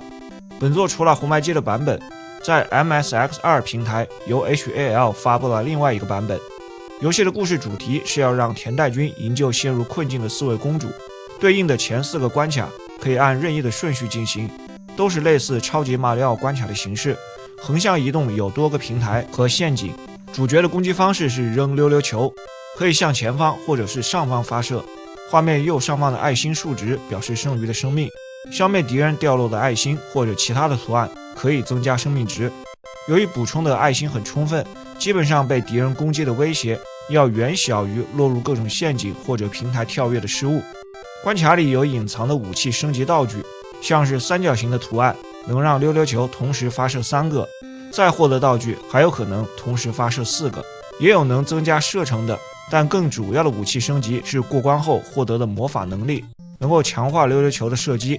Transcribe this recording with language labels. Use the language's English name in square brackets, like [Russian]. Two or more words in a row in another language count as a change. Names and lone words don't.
[Chinese] 本作除了紅白機的版本，在 MSX2 平台由 HAL 發布了另外一個版本。遊戲的故事主題是要讓田代君營救陷入困境的4位公主，對應的前4個關卡可以按任意的順序進行，都是類似超級馬里奧關卡的形式，橫向移動有多個平台和陷阱。主角的攻擊方式是扔溜溜球，可以向前方或者是上方發射。畫面右上方的爱心数值表示剩余的生命，消灭敌人掉落的爱心或者其他的图案可以增加生命值。由于補充的爱心很充分，基本上被敌人攻擊的威脅要遠小於落入各種陷阱或者平台跳躍的失誤。關卡裡有隱藏的武器升級道具，像是三角形的圖案能讓溜溜球同時發射3個，再獲得道具還有可能同時發射4個，也有能增加射程的，但更主要的武器升級是過關後獲得的魔法能力，能夠強化溜溜球的射擊。